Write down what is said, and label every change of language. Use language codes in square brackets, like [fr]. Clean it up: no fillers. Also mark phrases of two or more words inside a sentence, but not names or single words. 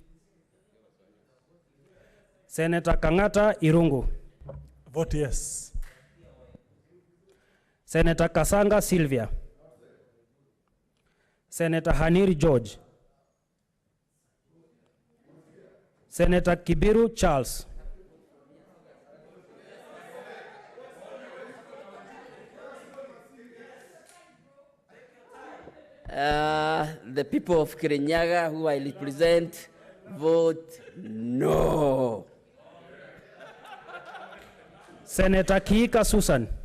[en] Senator Kangata Irungu. Vote yes. Senator Kasanga Sylvia. Senator Haniri George. Senator Kibiru Charles. The people of Kirinyaga who I represent vote no. Senator Kiika Susan.